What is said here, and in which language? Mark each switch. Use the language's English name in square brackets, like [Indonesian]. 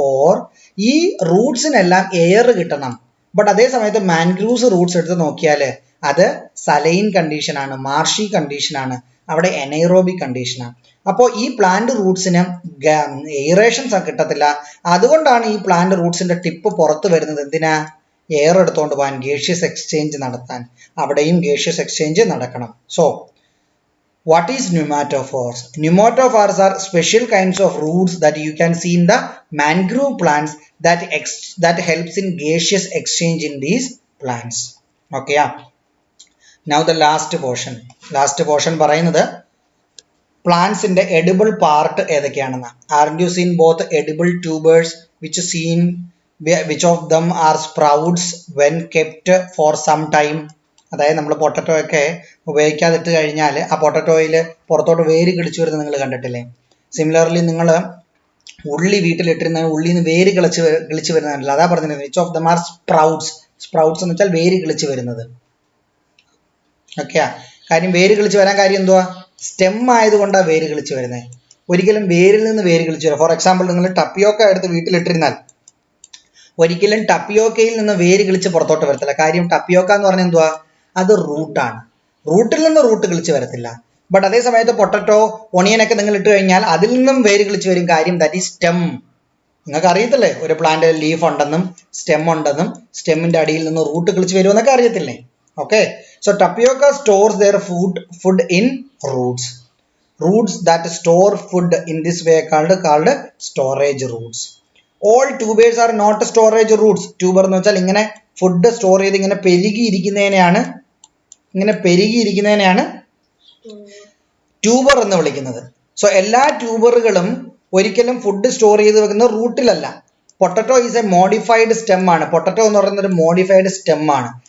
[Malayalam] Or ഈ റൂട്ട്സിനെല്ലാം air കിട്ടണം. But അതേ സമയത്ത് മാൻഗ്രൂവ്സ് റൂട്ട്സ് എടുത്ത് നോക്കിയാൽ അത് സലൈൻ കണ്ടീഷനാണ്, മാർഷി കണ്ടീഷനാണ്, അവിടെ എനൈറോബിക് കണ്ടീഷനാണ്. അപ്പോൾ ഈ പ്ലാന്റ് റൂട്ട്സിന് എയറേഷൻസ് കിട്ടത്തില്ല. അതുകൊണ്ടാണ് ഈ പ്ലാന്റ് റൂട്ട്സിൻ്റെ ടിപ്പ് പുറത്ത് വരുന്നത്. എന്തിനാ? എയർ എടുത്തുകൊണ്ട് പോകാൻ, ഗേഷ്യസ് എക്സ്ചേഞ്ച് നടത്താൻ. അവിടെയും ഗേഷ്യസ് എക്സ്ചേഞ്ച് നടക്കണം. [English] So what is pneumatophores? Pneumatophores are special kinds of roots that you can see in the mangrove plants that helps in gaseous exchange in these plants. Okay, yeah. Now the last portion [Malayalam] പറയുന്നത് പ്ലാന്റ്സിന്റെ edible part ഏതൊക്കെയാണെന്ന്. [English] Aren't you seen both edible tubers which of them are sprouts when kept for some time? [Malayalam] അതായത് നമ്മൾ potato ഒക്കെ ഉപയോഗിക്കാതിട്ട് കഴിഞ്ഞാൽ ആ പൊട്ടറ്റോയിൽ പുറത്തോട്ട് വേര് കിളിച്ചു വരുന്നത് നിങ്ങൾ കണ്ടിട്ടില്ലേ? സിമിലർലി നിങ്ങൾ ഉള്ളി വീട്ടിലിട്ടിരുന്ന ഉള്ളിയിൽ നിന്ന് വേര് കിളിച്ച് വരുന്നതല്ല, അതാ പറഞ്ഞിരുന്നത് [English] which of them are sprouts [Malayalam] എന്ന് വെച്ചാൽ വേര് കിളിച്ച് വരുന്നത്. ഓക്കെയാ? കാര്യം വേര് കിളിച്ച് വരാൻ കാര്യം എന്തുവാ? സ്റ്റെം ആയതുകൊണ്ടാണ് വേര് കിളിച്ച് വരുന്നത്. ഒരിക്കലും വേരിൽ നിന്ന് വേര് കിളിച്ച് വരാം. ഫോർ എക്സാമ്പിൾ നിങ്ങൾ ടപ്പിയോക്ക എടുത്ത് വീട്ടിലിട്ടിരുന്നാൽ ഒരിക്കലും ടപ്പിയോക്കയിൽ നിന്ന് വേര് കിളിച്ച് പുറത്തോട്ട് വരത്തില്ല. കാര്യം ടപ്പിയോക്ക എന്ന് പറഞ്ഞാൽ എന്തുവാ? അത് റൂട്ടാണ്, റൂട്ടിൽ നിന്ന് റൂട്ട് കിളിച്ച് വരത്തില്ല. ബട്ട് അതേ സമയത്ത് പൊട്ടറ്റോ, ഒണിയനൊക്കെ നിങ്ങൾ ഇട്ട് കഴിഞ്ഞാൽ അതിൽ നിന്നും വേര് കിളിച്ച് വരും. കാര്യം [English] That is stem. [Malayalam] നിങ്ങൾക്ക് അറിയത്തില്ലേ ഒരു പ്ലാന്റ് ലീഫ് ഉണ്ടെന്നും സ്റ്റെം ഉണ്ടെന്നും, സ്റ്റെമ്മിൻ്റെ അടിയിൽ നിന്ന് റൂട്ട് കിളിച്ച് വരുമെന്നൊക്കെ അറിയത്തില്ലേ? [English] Okay, so tapioca stores their food in roots that store food in this way called storage roots. All tubers are not storage roots. [Malayalam] Tuber എന്ന് വെച്ചാൽ ഇങ്ങനെ ഫുഡ് സ്റ്റോർ ചെയ്ത് ഇങ്ങനെ പെരുകിയിരിക്കുന്നതിനെയാണ് ട്യൂബർ എന്ന് വിളിക്കുന്നത്. സോ എല്ലാ ട്യൂബറുകളും ഒരിക്കലും ഫുഡ് സ്റ്റോർ ചെയ്ത് വെക്കുന്ന റൂട്ടിലല്ല. [English] potato is a modified stem [Malayalam] ആണ്. പൊട്ടറ്റോ എന്ന് പറയുന്നത് ഒരു മോഡിഫൈഡ് സ്റ്റെം ആണ്.